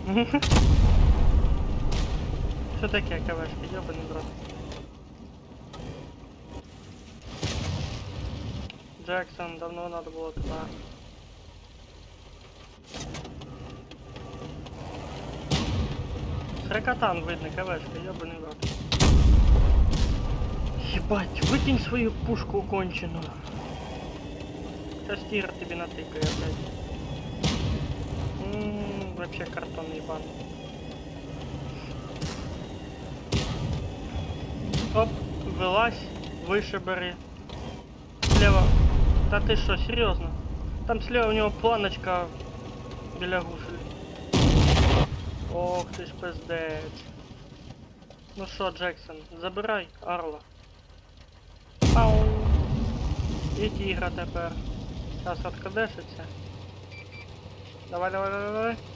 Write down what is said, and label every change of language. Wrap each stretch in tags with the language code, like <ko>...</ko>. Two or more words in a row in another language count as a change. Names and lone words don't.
<uk>Що таке КВшки, йобаний брат? Джексон, давно надо було туди. Сракотан видно, КВшка,</uk> <ru>ёбаный в рот. Ебать, выкинь свою пушку конченую. Сейчас тир тебе натыкаю опять. Вообще картон ебан. Оп, вылазь, выше бери. Слева. Да ты что, серьезно? Там слева у него планочка</ru> <uk>біля гусель. Ох ти ж пиздець. Ну що, Джексон, забирай Арла. Пау. І тігра тепер. Зараз откадешиться. Давай, давай, давай, давай.</uk>